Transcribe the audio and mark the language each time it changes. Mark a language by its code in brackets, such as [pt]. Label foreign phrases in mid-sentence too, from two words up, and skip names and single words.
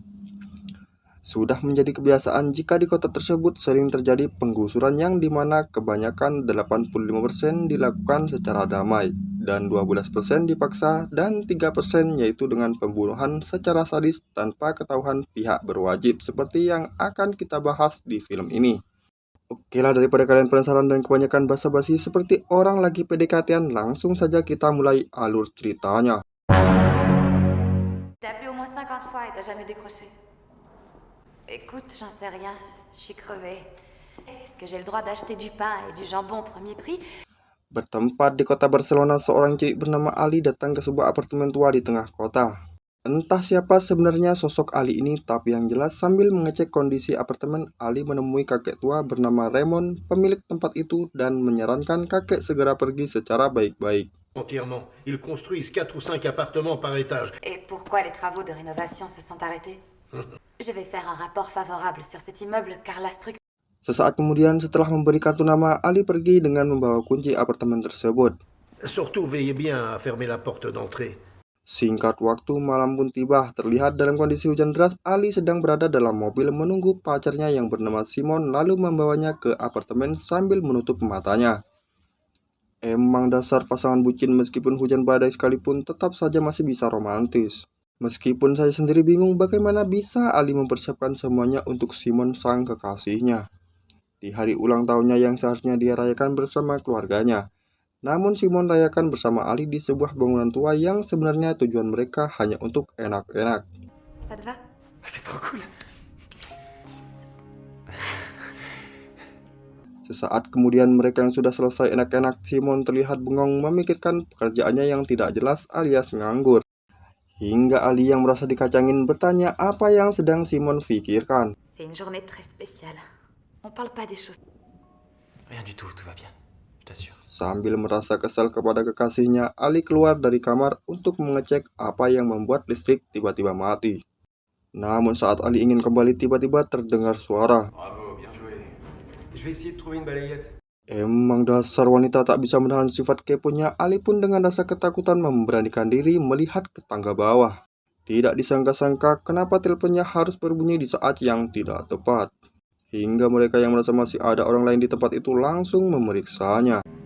[id] Sudah menjadi kebiasaan jika di kota tersebut sering terjadi penggusuran yang dimana kebanyakan 85% dilakukan secara damai dan 12% dipaksa dan 3% yaitu dengan pembunuhan secara sadis tanpa ketahuan pihak berwajib seperti yang akan kita bahas di film ini. Oke lah, daripada kalian penasaran dan kebanyakan basa-basi seperti orang lagi PDKT-an, langsung saja kita mulai alur ceritanya. [fr] T'as appelé au moins 50 fois et t'as jamais décroché. Écoute, j'en sais rien. Je suis crevée. Est-ce que j'ai le droit d'acheter du pain et du jambon au premier prix? [id] Bertempat di kota Barcelona, seorang cewek bernama Ali datang ke sebuah apartemen tua di tengah kota. Entah siapa sebenarnya sosok Ali ini, tapi yang jelas sambil mengecek kondisi apartemen, Ali menemui kakek tua bernama Raymond, pemilik tempat itu, dan menyarankan kakek segera pergi secara baik-baik. [fr] Entièrement. Ils construisent 4 ou 5 appartements par étage. Et pourquoi les travaux de rénovation se sont arrêtés? Je vais faire un rapport favorable sur cet immeuble car la structure... [id] Sesaat kemudian setelah memberi kartu nama, Ali pergi dengan membawa kunci apartemen tersebut. [fr] Surtout, veillez bien à fermer la porte d'entrée. [id] Singkat waktu, malam pun tiba. Terlihat dalam kondisi hujan deras, Ali sedang berada dalam mobil menunggu pacarnya yang bernama Simon lalu membawanya ke apartemen sambil menutup matanya. Emang dasar pasangan bucin, meskipun hujan badai sekalipun tetap saja masih bisa romantis. Meskipun saya sendiri bingung bagaimana bisa Ali mempersiapkan semuanya untuk Simon sang kekasihnya di hari ulang tahunnya yang seharusnya dia rayakan bersama keluarganya. Namun Simon rayakan bersama Ali di sebuah bangunan tua yang sebenarnya tujuan mereka hanya untuk enak-enak. [fr] Ça te va? C'est trop cool. [id] Sesaat kemudian mereka yang sudah selesai enak-enak, Simon terlihat bengong memikirkan pekerjaannya yang tidak jelas alias nganggur. Hingga Ali yang merasa dikacangin bertanya apa yang sedang Simon pikirkan. [fr] C'est une journée très spéciale. On parle pas des choses... Rien du tout va bien. Je t'assure. [id] Sambil merasa kesal kepada kekasihnya, Ali keluar dari kamar untuk mengecek apa yang membuat listrik tiba-tiba mati. Namun saat Ali ingin kembali, tiba-tiba terdengar suara. [fr] Bravo, bien joué. Je vais essayer de trouver une balayette. [id] Emang dasar wanita tak bisa menahan sifat keponya, Ali pun dengan rasa ketakutan memberanikan diri melihat ke tangga bawah. Tidak disangka-sangka kenapa teleponnya harus berbunyi di saat yang tidak tepat. Hingga mereka yang merasa masih ada orang lain di tempat itu langsung memeriksanya.